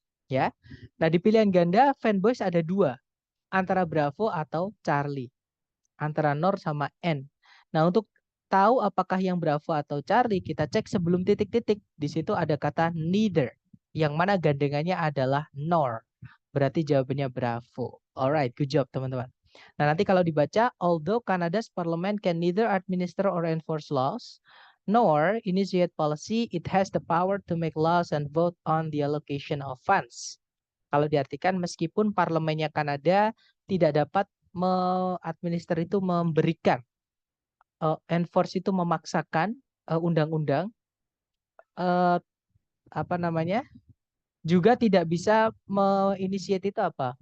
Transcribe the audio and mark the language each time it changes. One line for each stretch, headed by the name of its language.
Indonesian: Ya. Nah, di pilihan ganda, fanboys ada dua, antara Bravo atau Charlie. Antara Nor sama N. Nah, untuk tahu apakah yang Bravo atau Charlie, kita cek sebelum titik-titik. Di situ ada kata neither, yang mana gandengannya adalah Nor. Berarti jawabannya Bravo.
English: Alright, good job
Indonesian: teman-teman. Nah, nanti kalau dibaca,
English: although Canada's parliament can neither administer or enforce laws, nor initiate policy, it has the power to make laws and vote on the allocation of funds.
Indonesian: Kalau diartikan, meskipun parlemennya Kanada tidak dapat administer itu memberikan, enforce itu memaksakan undang-undang, apa namanya, juga tidak bisa menginisiasi itu apa?